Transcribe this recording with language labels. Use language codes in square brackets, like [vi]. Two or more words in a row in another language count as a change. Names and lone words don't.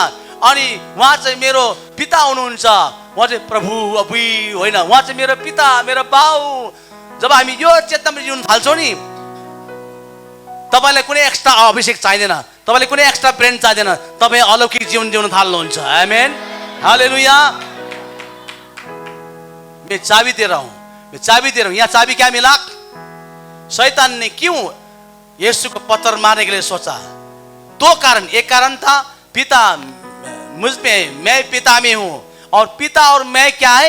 [ne] अनि उहाँ चाहिँ मेरो पिता हुनुहुन्छ, उहाँ चाहिँ प्रभु अबुई होइन, उहाँ चाहिँ मेरो पिता, मेरो बाउ। जब हामी यो चेतनामा जिउन थाल्छौँ नि, तपाईँलाई कुनै एक्स्ट्रा अभिषेक चाहिँदैन, तपाईँलाई कुनै एक्स्ट्रा ब्रेन चाहिँदैन, तपाईँ अलौकिक जीवन जिउन थाल्नुहुन्छ। [hi] आमेन। हालेलुया। मैं चाबी दे रहा हूं। यहाँ चाबी क्या मिला? शैतान ने क्यों यीशु को पत्थर मारने के लिए सोचा? दो कारण। एक कारण था पिता मुझ में, मैं पिता में हूं, और पिता और मैं क्या है?